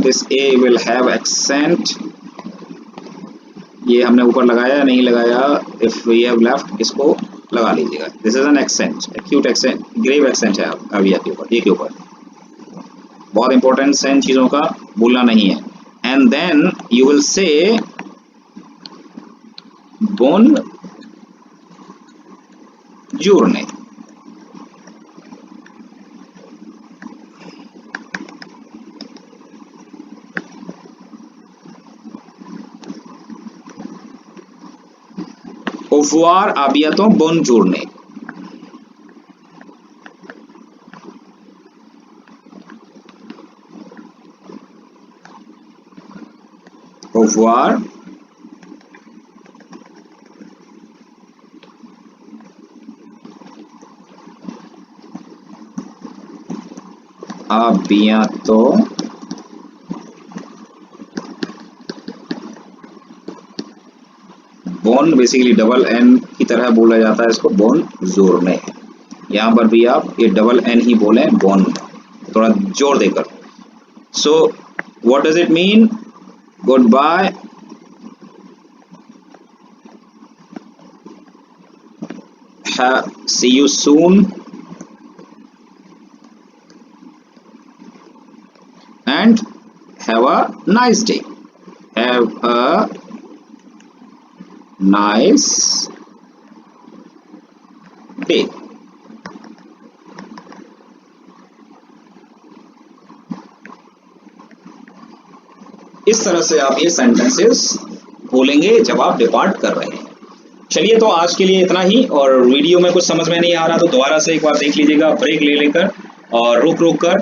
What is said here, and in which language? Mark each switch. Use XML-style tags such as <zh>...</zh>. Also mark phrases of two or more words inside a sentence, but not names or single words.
<en>this a will have accent,</en> <hi>ये हमने ऊपर लगाया नहीं लगाया,</hi> <en>if we have left</en> <hi>इसको लगा लीजिएगा।</hi> <en>this is an accent, acute accent, grave accent</en> <hi>है अभी के ऊपर, ए के ऊपर। बहुत इंपॉर्टेंट है इन चीजों का, भूलना नहीं है।</hi> <en>and then you will say बोन</en> <fr>journée, au revoir, à bientôt, bonne journée, au revoir, à bientôt, bon,</fr> <hi>बेसिकली</hi> <en>double N</en> <hi>की तरह बोला जाता है इसको,</hi> <fr>bonne journée.</fr> <hi>यहां पर भी आप ये</hi> <en>double N</en> <hi>ही बोले, बोन, थोड़ा जोर देकर।</hi> <en>so what does it mean? good bye, see you soon, and have a nice day. Have a nice day.</en> <hi>इस तरह से आप ये सेंटेंसेस बोलेंगे जब आप डिपार्ट कर रहे हैं। चलिए, तो आज के लिए इतना ही, और वीडियो में कुछ समझ में नहीं आ रहा तो दोबारा से एक बार देख लीजिएगा, ब्रेक ले लेकर, और रुक रुक कर।</hi>